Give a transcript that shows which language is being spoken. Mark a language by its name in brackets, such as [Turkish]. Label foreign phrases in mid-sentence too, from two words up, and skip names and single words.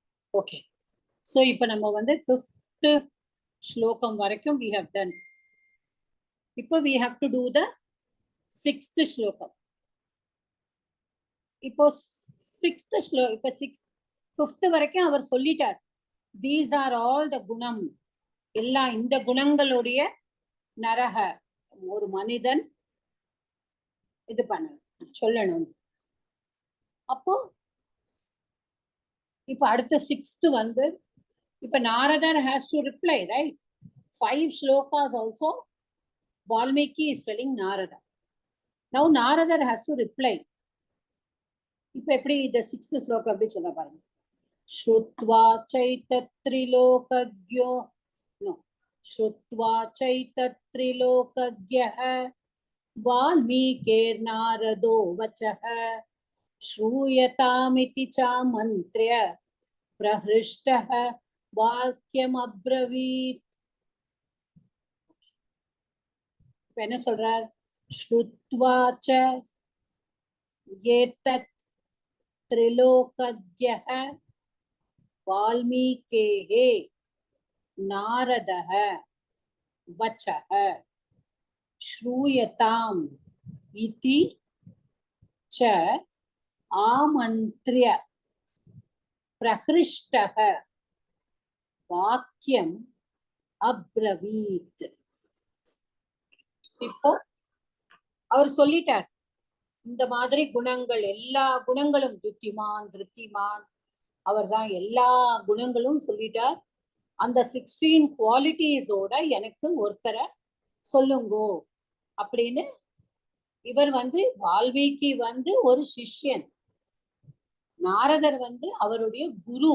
[Tamil] ஓகே. ஸோ இப்போ நம்ம வந்து 5th ஸ்லோகம் வரைக்கும் [English] we have done. [Tamil] இப்போ [English] we have to do [Tamil] the 6th ஸ்லோகம். இப்போ 6th ஸ்லோகம், இப்போ 5th வரைக்கும் அவர் சொல்லிட்டார். [English] these are all the [Tamil] குணம், எல்லா இந்த குணங்களுடைய நரக ஒரு மனிதன் இது பண்ணணும் சொல்லணும். அப்போ இப்ப அடுத்த 6th வந்து இப்ப நாரதர் [English] has to reply, right? 5 shlokas also Valmiki is telling Narada. Now Narada has to reply. [Tamil] இப்ப எப்படி இந்த 6th ஸ்லோகம் அப்படி சொல்ல பாருங்க. [Sanskrit] श्रुत्वा चैतत्त्रिलोकज्ञो नो श्रुत्वा चैतत्त्रिलोकज्ञः वाल्मीकेर्नारदो वचः श्रूयतामिति चामन्त्र्य प्रहृष्टः वाक्यमब्रवीत्. [Tamil] என்ன சொல்றார்? [Sanskrit] श्रुत्वा च एतत् त्रिलोकज्ञः वाल्मीकेः नारदः वचः श्रूयताम् इति च आमन्त्र्य प्रहृष्टः वाक्यम् अब्रवीत्. [Tamil] இப்போ அவர் சொல்லிட்டார் இந்த மாதிரி குணங்கள், எல்லா குணங்களும் புத்திமான் திருப்திமான் அவர்தான் எல்லா குணங்களும் சொல்லிட்டார். அந்த 16 குவாலிட்டிஸோட எனக்கு ஒருத்தரை சொல்லுங்கோ அப்படின்னு இவர் வந்து வால்மீகி வந்து ஒரு சிஷ்யன், நாரதர் வந்து அவருடைய குரு.